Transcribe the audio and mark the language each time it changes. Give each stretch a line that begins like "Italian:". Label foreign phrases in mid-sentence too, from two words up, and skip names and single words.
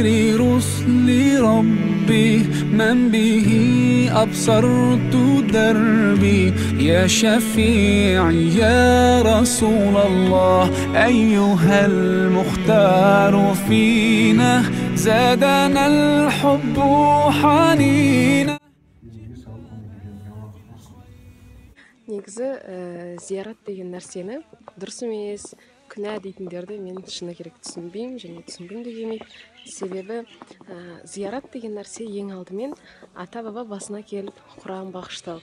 Arabic: رسل ربي من به أبصرت دربي يا شفيعي يا رسول الله أيها المختار فينا زادنا الحب حنينا
Kazakh: негізі зиярат деген нәрсені дұрыс емес, күнә дейтіндерді мен шыны керек түсінбеймін және түсінгім де келмейді. Себебі зиярат деген нәрсе ең алдымен ата баба басына келіп Құран бағыштау.